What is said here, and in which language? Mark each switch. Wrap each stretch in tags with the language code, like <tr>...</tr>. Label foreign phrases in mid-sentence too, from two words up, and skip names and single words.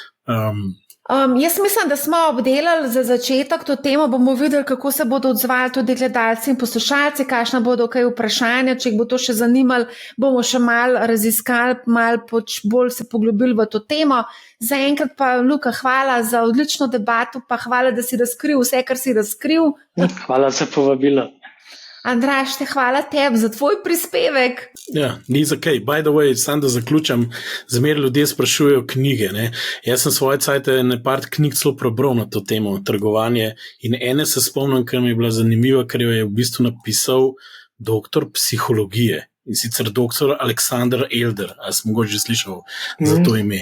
<sl>Jaz mislim, da smo obdelali za začetek to temo, bomo videli, kako se bodo odzvali tudi gledalci in poslušalci, kakšna bodo kaj vprašanja, če jih bo to še zanimalo, bomo še malo raziskali, malo bolj se poglobili v to temo. Zaenkrat pa, Luka, hvala za odlično debato, pa hvala, da si razkril vse, kar si razkril. Hvala za povabilo. Andraž, hvala tebi za tvoj prispevek. Ja, ni za kaj.</sl> <en>By the way,</en> <sl>sam da zaključam, zmeraj ljudje sprašujejo knjige. Ne? Jaz sem svoje cajte par knjig celo prebral na to temo, trgovanje, in ene se spomnim, ker mi je bila zanimiva, ker jo je v bistvu napisal doktor psihologije. In sicer doktor Alexander Elder, ali sem mogoče že slišal za to ime.</sl>